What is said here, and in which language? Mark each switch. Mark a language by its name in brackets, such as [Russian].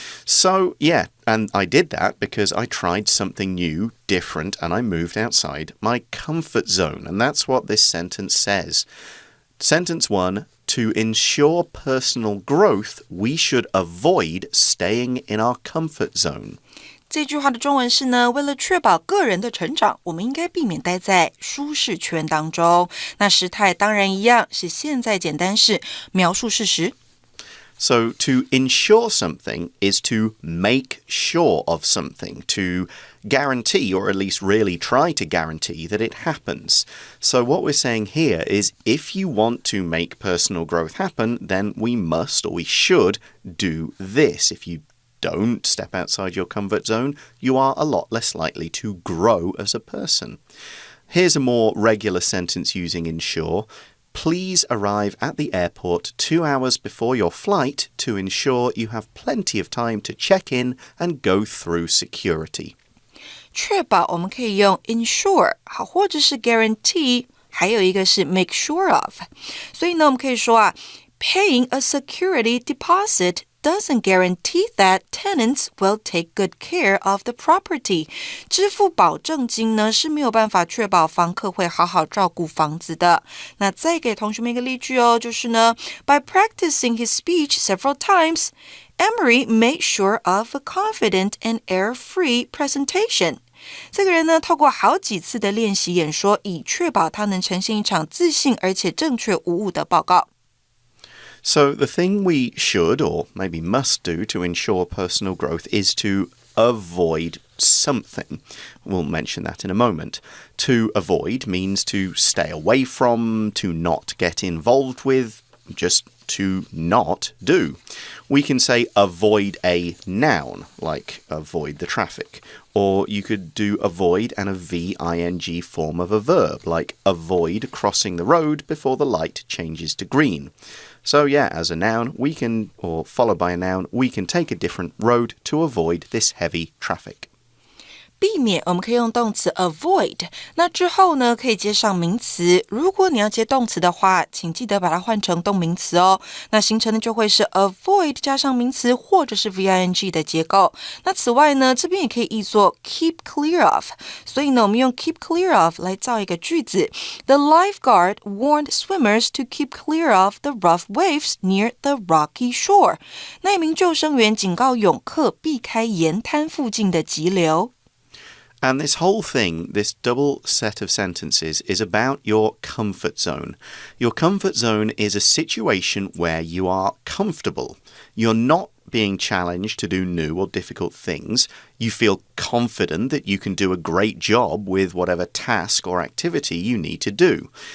[English] So, yeah, and I did that because I tried something new, different, and I moved outside my comfort zone. And that's what this sentence says. Sentence 1, to ensure personal growth, we should avoid staying in our comfort zone. [Chinese] 这句话的中文是呢，为了确保个人的成长，我们应该避免待在舒适圈当中。那时态当然一样，是现在简单式，描述事实。 [English] So to ensure something is to make sure of something, to guarantee, or at least really try to guarantee that it happens. So what we're saying here is if you want to make personal growth happen, then we must or we should do this. If you don't step outside your comfort zone, you are a lot less likely to grow as a person. Here's a more regular sentence using ensure. Please arrive at the airport 2 hours before your flight to ensure you have plenty of time to check in and go through security. [Chinese] 确保我们可以用 ensure 好，或者是 guarantee， 还有一个是 make sure of。所以呢，我们可以说 [English] paying a security deposit doesn't guarantee that tenants will take good care of the property. [Chinese] 支付保证金呢是没有办法确保房客会好好照顾房子的。那再给同学们一个例句就是呢 [English] By practicing his speech several times, Emery made sure of a confident and error-free presentation. [Chinese] 这个人呢透过好几次的练习演说，以确保他能呈现一场自信而且正确无误的报告。 [English] So the thing we should or maybe must do to ensure personal growth is to avoid something. We'll mention that in a moment. To avoid means to stay away from, to not get involved with, just to not do. We can say avoid a noun, like avoid the traffic. Or you could do avoid and a V-I-N-G form of a verb, like avoid crossing the road before the light changes to green. So yeah, as a noun, we can, or followed by a noun, we can take a different road to avoid this heavy traffic. [Chinese] 避免我们可以用动词 avoid， 那之后呢可以接上名词。如果你要接动词的话，请记得把它换成动名词哦。那形成的就会是 avoid 加上名词或者是 VING 的结构。那此外呢，这边也可以译作 keep clear of。所以呢，我们用 keep clear of 来造一个句子。 [English] The lifeguard warned swimmers to keep clear of the rough waves near the rocky shore。 [Chinese] 那一名救生员警告泳客避开沿滩附近的急流。 [English] And this whole thing, this double set of sentences, is about your comfort zone. Your comfort zone is a situation where you are comfortable. You're not being challenged to do new or difficult things. You feel confident that you can do a great job with whatever task or activity you need to do.